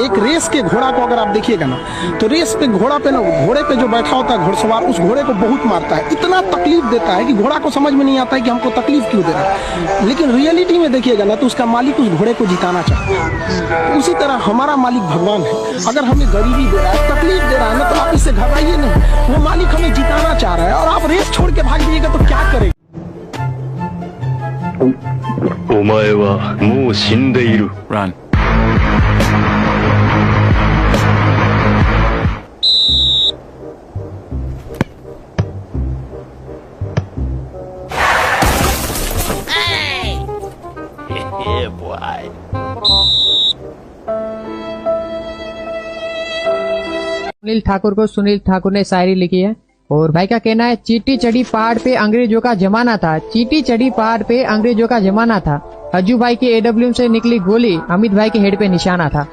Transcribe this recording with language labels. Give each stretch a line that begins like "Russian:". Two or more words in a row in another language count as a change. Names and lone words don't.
Hindi: एक रेस के घोड़ा को अगर आप देखिएगा ना, तो रेस पे घोड़े पे जो बैठा होता है घुड़सवार, उस घोड़े को बहुत मारता है, इतना तकलीफ देता है कि घोड़ा को समझ में नहीं आता है कि हमको तकलीफ क्यों दे रहा है। लेकिन रियलिटी में देखिएगा ना, तो उसका मालिक उस घोड़े को जिताना चाहता है। उसी तरह हमारा मालिक भगवान है। अगर हमें गरीबी दे रहा है, तकलीफ दे रहा है ना, तो आप इससे घबराइए नहीं। वो मालिक हमें जिताना चाह रहा है, और आप रेस छोड़ के भाग दीजिएगा तो क्या करेगा?
Japanese: お前はもう死んでいる。
English: Run。Yeah, boy.
Hindi: सुनील ठाकुर को सुनील ठाकुर ने शायरी लिखी है, और भाई का कहना है, चीटी चढ़ी पहाड़ पे अंग्रेजों का जमाना था, चीटी चढ़ी पहाड़ पे अंग्रेजों का जमाना था, अज्जू भाई की AWM से निकली गोली, अमित भाई के हेड पे निशाना था।